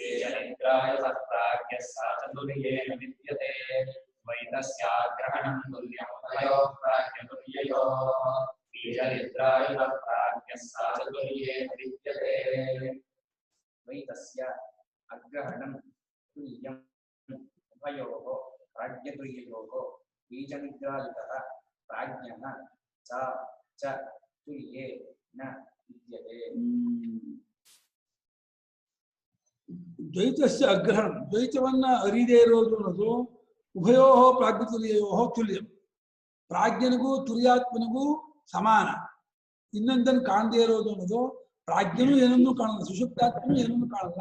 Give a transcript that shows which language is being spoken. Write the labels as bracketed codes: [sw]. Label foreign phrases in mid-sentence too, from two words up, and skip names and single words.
[sa] ದ್ವೈತಸ್ಯಾಗ್ರಹಣಂ ತುಲ್ಯಮುಭಯೋಃ ಪ್ರಾಜ್ಞತುಲ್ಯಯೋಃ ಬೀಜನಿದ್ರಾಯುಧ ಪ್ರಾಜ್ಞ ಸಾಚತುರ್ಯೇ ನಿವಿದ್ಯತೆ ದ್ವೈತಸ್ಯ ಅಗ್ರಹಣಂ ತುಲ್ಯಂ ಉಭಯೋಃ ಪ್ರಾಜ್ಞತುಲ್ಯಯೋಃ ಬೀಜನಿದ್ರಾಯುಧಃ ಪ್ರಾಜ್ಞಃ ಸ ಚ ತುಲ್ಯೇ ನ ವಿದ್ಯತೆ. ದ್ವೈತಸ್ಯ ಅಗ್ರಹಣಂ [kn] ದ್ವೈತವನ್ನ ಅರಿದೇ ಇರೋದು ಅನ್ನೋದು [sa] ಉಭಯೋ ಪ್ರಾಜ್ಞತುಲ್ಯಯೋ ತುಲ್ಯಂ. [kn] ಪ್ರಾಜ್ಞನಿಗೂ ತುರ್ಯಾತ್ಮನಿಗೂ ಸಮಾನ. ಇನ್ನೊಂದನ್ನು ಕಾಣದೇ ಇರೋದು ಅನ್ನೋದು ಪ್ರಾಜ್ಞನೂ ಏನನ್ನೂ ಕಾಣಲ್ಲ, ಸುಷುಪ್ತಾತ್ಮನೂ ಏನನ್ನೂ ಕಾಣಲ್ಲ.